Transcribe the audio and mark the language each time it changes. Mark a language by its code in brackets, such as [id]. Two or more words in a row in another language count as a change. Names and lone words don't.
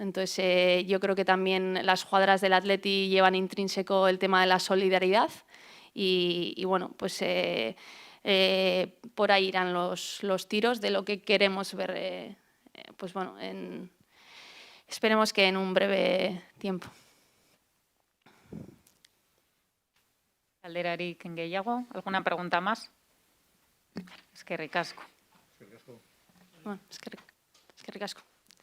[es] Entonces, yo creo que también las jugadoras del Atleti llevan intrínseco el tema de la solidaridad y bueno, pues por ahí irán los tiros de lo que queremos ver, pues bueno, esperemos que en un breve tiempo. [eu] Galderarik gehiago, [es] ¿alguna pregunta más? [eu] Eskerrik asko. Bueno, eskerrik asko.